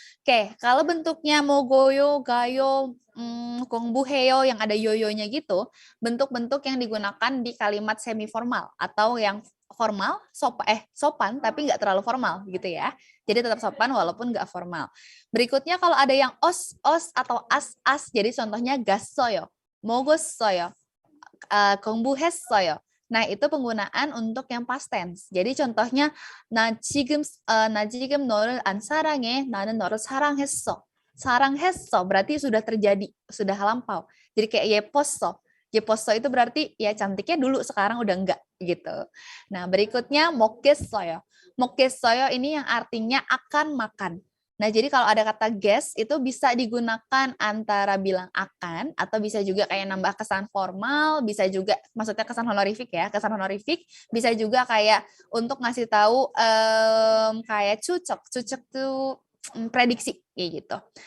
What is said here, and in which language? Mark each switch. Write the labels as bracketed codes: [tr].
[id] Oke, kalau bentuknya mogoyo, gayo, kongbuheyo yang ada yoyonya gitu, bentuk-bentuk yang digunakan di kalimat semi formal atau yang formal, sopan tapi nggak terlalu formal gitu ya. Jadi tetap sopan walaupun nggak formal. Berikutnya kalau ada yang os atau as, jadi contohnya gassoyo, 먹었어요, 공부했어요. Nah, itu penggunaan untuk yang past tense. [ko] Jadi contohnya 나 지금 너를 안 사랑해. 나는 너를 사랑했어. [id] 사랑했어 berarti sudah terjadi, sudah lampau. Jadi kayak 예뻤어. 예뻤어 itu berarti ya cantiknya dulu, sekarang udah enggak gitu. Nah, berikutnya 먹겠어요. 먹겠어요 ini yang artinya akan makan. Nah, jadi kalau ada kata guess itu bisa digunakan antara bilang akan atau bisa juga kayak nambah kesan formal, bisa juga maksudnya kesan honorific ya, kesan honorific, bisa juga kayak untuk ngasih tahu kayak cucok tuh prediksi kayak gitu.